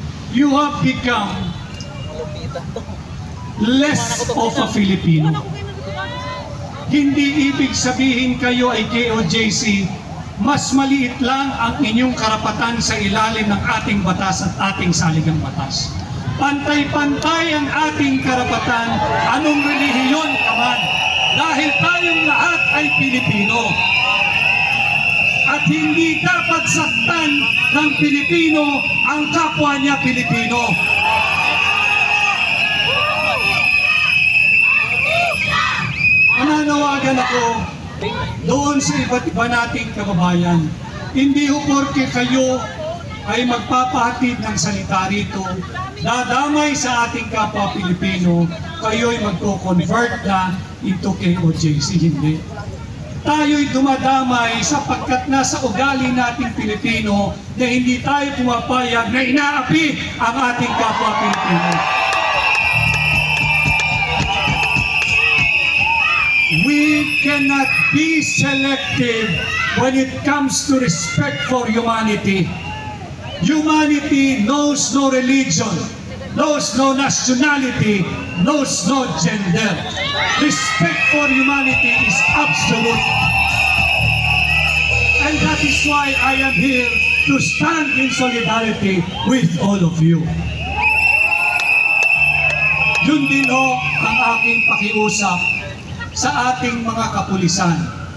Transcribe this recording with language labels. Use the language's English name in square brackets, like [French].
[English] you have become less of a Filipino. [Filipino] Hindi ibig sabihin kayo ay KOJC, mas maliit lang ang inyong karapatan sa ilalim ng ating batas at ating saligang batas. Pantay-pantay ang ating karapatan, anong relihiyon ka man, dahil tayong lahat ay Pilipino. At hindi dapat saktan ng Pilipino ang kapwa niya Pilipino. Nananawagan ako doon sa iba't iba nating kababayan. Hindi ho porke kayo ay magpapahatid ng salita rito, dadamay sa ating kapwa Pilipino, kayo ay magko-convert na into KOJC. Hindi. Tayo'y dumadamay sapagkat nasa ugali nating Pilipino na hindi tayo pumapayag na inaapi ang ating kapwa Pilipino. [English] We cannot be selective when it comes to respect for humanity. Humanity knows no religion, knows no nationality, knows no gender. Respect for humanity is absolute. And that is why I am here to stand in solidarity with all of you. [Filipino] Yun din ho ang aking pakiusap sa ating mga kapulisan.